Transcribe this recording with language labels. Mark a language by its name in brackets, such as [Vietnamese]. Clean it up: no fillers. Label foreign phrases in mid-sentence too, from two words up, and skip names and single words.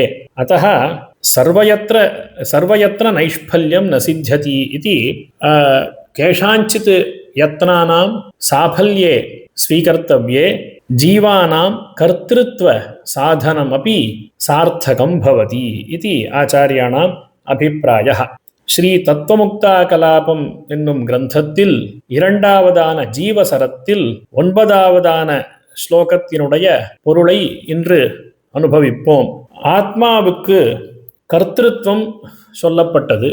[Sanskrit] अतः सर्वयत्र नैष्फल्यं न सिद्ध्यति इति केषाञ्चित् यत्नानां साफल्ये स्वीकर्तव्ये जीवानां कर्तृत्व साधनमपि सार्थकं भवति इति आचार्याणाम् अभिप्रायः। [Tamil] ஸ்ரீ தத்துவமுக்தாகலாபம் என்னும் கிரந்தத்தில் 2வதான ஜீவசரத்தில் 9வதான ஸ்லோகத்தினுடைய பொருளை இன்று அனுபவிப்போம். ஆத்மாவுக்கு கர்த்திருவம் சொல்லப்பட்டது.